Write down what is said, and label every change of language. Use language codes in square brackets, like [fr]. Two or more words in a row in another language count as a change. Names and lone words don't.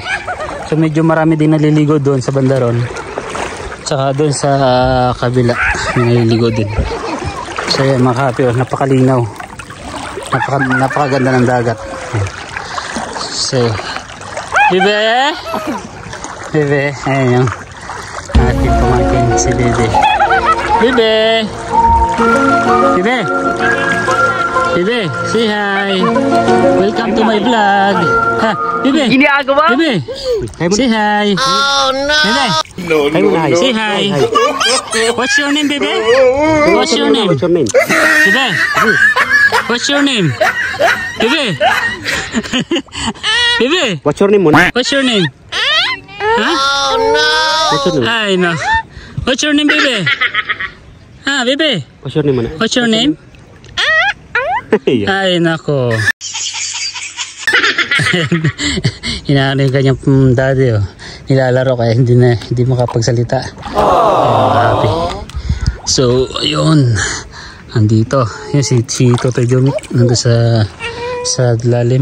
[tl] So medyo marami din naliligo doon sa bandaron. Tsaka doon sa kabila naliligo din. So yan mga kahapi, napakalinaw. Napakaganda ng dagat. So Bebe! Bebe, ayan yung ating pamangkin si Bebe. Bebe! Bebe! [en] Bebe, say hi! Welcome to my vlog! Ha, Bebe! Bebe! Say hi! Oh no! Bebe! Say hi! What's your name, Bebe? What's your name? Bebe! What's your name? Bebe! Bebe! What's your name [tl] muna? [en] What's your name? Huh? Oh no! What's your name? [tl] Ay no. [en] What's your name, Bebe? Ah, Bebe. What's your name [tl] muna? [en] What's your name? [tl] Ay nako. Inaano yung kanyang daddy oh. Nilalaro kaya hindi makapagsalita. [en] Happy. [tl] So, ayun. Andito. Yun si Totoy Jomik nandun sa lalim.